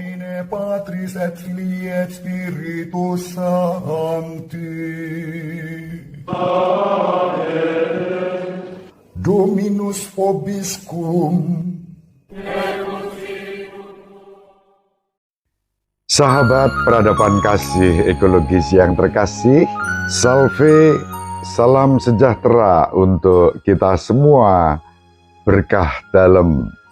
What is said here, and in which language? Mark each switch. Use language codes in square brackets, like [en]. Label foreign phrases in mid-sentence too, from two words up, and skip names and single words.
[la] Patris et Filii et Spiritus Sancti. Amen. Dominus vobiscum. [id] Sahabat peradaban kasih ekologis yang terkasih, salve, salam sejahtera untuk kita semua, berkah dalam.